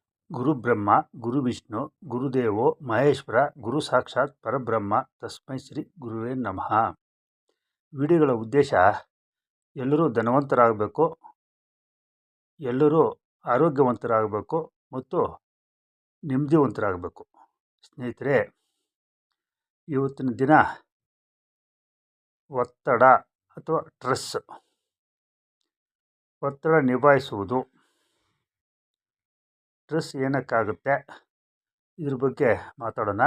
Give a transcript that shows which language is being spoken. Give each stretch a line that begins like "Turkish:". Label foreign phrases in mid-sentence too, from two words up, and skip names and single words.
Sanskrit: ಗುರುಬ್ರಹ್ಮ ಗುರುವಿಷ್ಣು ಗುರುದೇವೋ ಮಹೇಶ್ವರ ಗುರು ಸಾಕ್ಷಾತ್ ಪರಬ್ರಹ್ಮ ತಸ್ಮೈ ಶ್ರೀ ಗುರುವೇ ನಮಃ.
Kannada: ವಿಡಿಯೋಗಳ ಉದ್ದೇಶ ಎಲ್ಲರೂ ಧನವಂತರಾಗಬೇಕು, ಎಲ್ಲರೂ ಆರೋಗ್ಯವಂತರಾಗಬೇಕು ಮತ್ತು ನೆಮ್ಮದಿವಂತರಾಗಬೇಕು. ಸ್ನೇಹಿತರೆ, ಇವತ್ತಿನ ದಿನ ಒತ್ತಡ ಅಥವಾ ಒತ್ತಡ ನಿಭಾಯಿಸುವುದು, ಸ್ಟ್ರೆಸ್ ಏನಕ್ಕಾಗುತ್ತೆ, ಇದ್ರ ಬಗ್ಗೆ ಮಾತಾಡೋಣ.